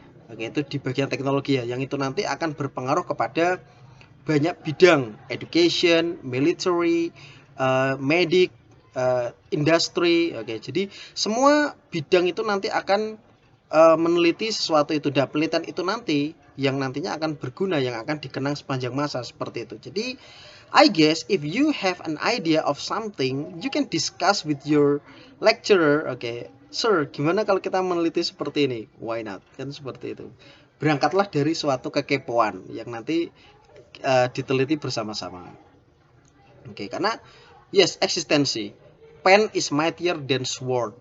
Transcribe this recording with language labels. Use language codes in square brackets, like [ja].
[id] Oke, itu di bagian teknologi ya, yang itu nanti akan berpengaruh kepada banyak bidang, education, military, medik, industri. Oke, jadi semua bidang itu nanti akan meneliti sesuatu itu, dan penelitian itu nanti yang nantinya akan berguna, yang akan dikenang sepanjang masa seperti itu. [en] Jadi I guess if you have an idea of something, you can discuss with your lecturer. [id] Oke, sir, gimana kalau kita meneliti seperti ini? [en] Why not? [id] Kan seperti itu. Berangkatlah dari suatu kekepoan yang nanti diteliti bersama-sama. Oke, karena yes, eksistensi. [en] Pen is mightier than sword.